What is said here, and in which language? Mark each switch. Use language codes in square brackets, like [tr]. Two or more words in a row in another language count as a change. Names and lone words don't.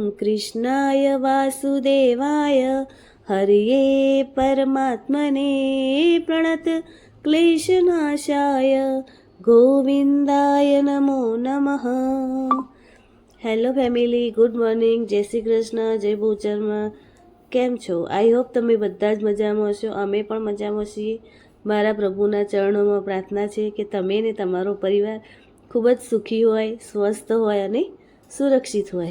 [sa] कृष्णाय वासुदेवाय हरये परमात्मने प्रणत क्लेशनाशाय गोविंदाय नमो नमः। [en] Hello family, good morning, [gu] જય શ્રી કૃષ્ણ, જય ભૂચરમાં. કેમ છો? [en] I hope [gu] તમે બધા જ મજામાં હશો. અમે પણ મજામાં છીએ. મારા પ્રભુના ચરણોમાં પ્રાર્થના છે કે તમે ને તમારો પરિવાર ખૂબ જ સુખી હોય, સ્વસ્થ હોય અને સુરક્ષિત હોય.